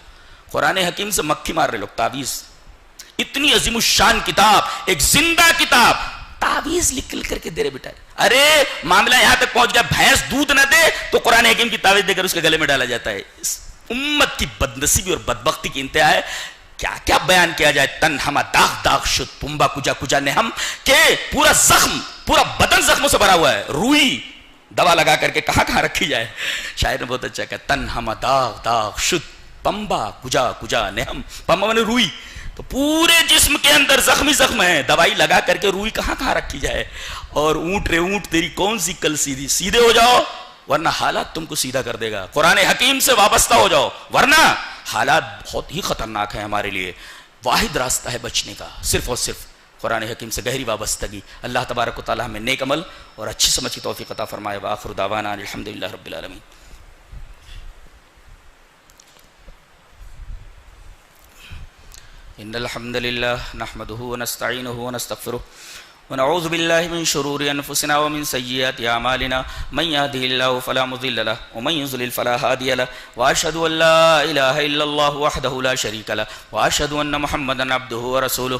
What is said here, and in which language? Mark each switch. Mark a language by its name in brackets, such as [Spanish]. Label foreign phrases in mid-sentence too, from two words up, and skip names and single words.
[Urdu] قرآن حکیم سے مکھی مار رہے لوگ, تعویذ. اتنی عظیم الشان کتاب, ایک زندہ کتاب, تعویذ لکھ کر کے دے رہے بیٹا. ارے معاملہ یہاں تک پہنچ گیا بھینس دودھ نہ دے تو قرآن حکیم کی تعویذ دے کر اس کے گلے میں ڈالا جاتا ہے. اس امت کی بدنصیبی اور بدبختی کی انتہا ہے. کیا کیا بیان کیا جائے. [Persian] تن ہما داغ داغ شد پمبا کجا کجا نے ہم, [Urdu] کہ پورا زخم, پورا بدن زخموں سے بھرا ہوا ہے. روئی دوا لگا کر کے کہاں کہاں رکھی جائے. شاعر نے بہت اچھا کہا, [Persian] تن ہما داغ داغ شد پمبا کجا کجا نے ہم. [Urdu] پمبا نے روئی, تو پورے جسم کے اندر زخم ہے، دوائی لگا کر کے روئی کہاں کہاں رکھی جائے. اور اونٹ تیری کون سی کل سیدھے ہو جاؤ ورنہ حالات تم کو سیدھا کر دے گا. قرآن حکیم سے وابستہ ہو جاؤ ورنہ حالات بہت ہی خطرناک ہیں ہمارے لیے. واحد راستہ ہے بچنے کا صرف اور صرف قرآن حکیم سے گہری وابستگی. اللہ تبارک و تعالی ہمیں نیک عمل اور اچھی سمجھ کی توفیق عطا فرمائے. [Arabic] وآخر دعوانا الحمدللہ رب العالمین. ان الحمد لله نحمده ونستعينه ونستغفره ونعوذ بالله من شرور انفسنا ومن سيئات اعمالنا من يهده الله فلا مضل له ومن يضلل فلا هادي له واشهد ان لا اله الا الله وحده لا شريك له واشهد ان محمدا عبده ورسوله.